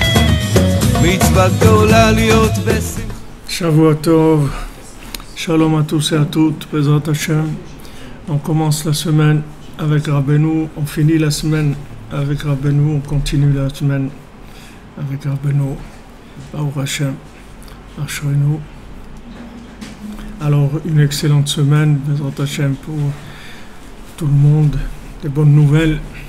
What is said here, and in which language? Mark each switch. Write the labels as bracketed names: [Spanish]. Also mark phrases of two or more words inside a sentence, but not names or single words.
[Hebrew] מצווה גדולה להיות בשמחה. שבוע טוב, [French] Shalom à tous et à toutes, [Hebrew] בעזרת השם. [French] On commence la semaine avec Rabbeinu, on finit la semaine avec Rabbeinu, on continue la semaine avec Rabbeinu, [Hebrew] ברוך השם, [French] Ashrenu. Alors, une excellente semaine, [Hebrew] בעזרת השם, [French] pour tout le monde, des bonnes nouvelles.